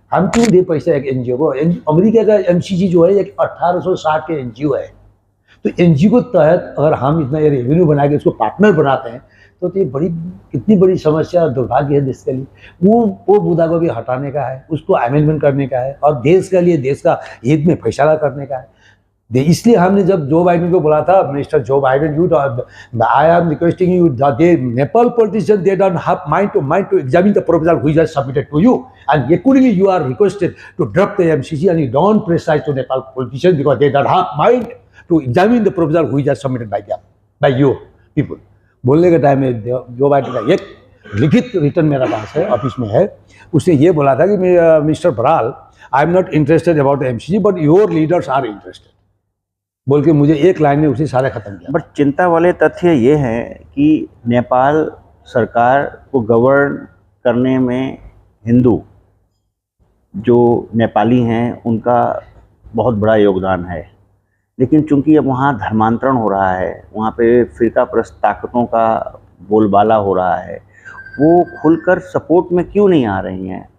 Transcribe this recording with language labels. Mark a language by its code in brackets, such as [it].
[hi] हम क्यों दे पैसा एक एनजीओ को? अमेरिका का एमसीसी जो है एक 1860 के एनजीओ है। तो एनजीओ के तहत अगर हम इतना ये रेवेन्यू बना के उसको पार्टनर बनाते हैं, तो ये कितनी बड़ी समस्या और दुर्भाग्य है देश के लिए। वो मुद्दा को भी हटाने का है, उसको अमेंडमेंट करने का है, और देश के लिए, देश का हित में फैसला करने का है। इसलिए हमने जब जो बाइडेन को बोला था, [en] Mister Joe Biden, I am requesting you, they Nepal politicians, they don't have mind to examine the proposal which is submitted to you, and accordingly you are requested to drop the MCC, and you don't criticize to Nepal politicians because they don't have mind to examine the proposal which is submitted by them, by you people। [hi] बोलने के time में Joe Biden का एक लिखित return मेरा पास है, office में है, उसने ये बोला था कि mister Baral, [en] I am not interested about the MCC but your leaders are interested, [hi] बोल के मुझे एक लाइन में उसे सारे खत्म किया। बट चिंता वाले तथ्य ये हैं कि नेपाल सरकार को गवर्न करने में हिंदू जो नेपाली हैं उनका बहुत बड़ा योगदान है, लेकिन चूंकि अब वहाँ धर्मांतरण हो रहा है, वहाँ पे फिरकाप्रस्त ताकतों का बोलबाला हो रहा है, वो खुलकर सपोर्ट में क्यों नहीं आ रही हैं?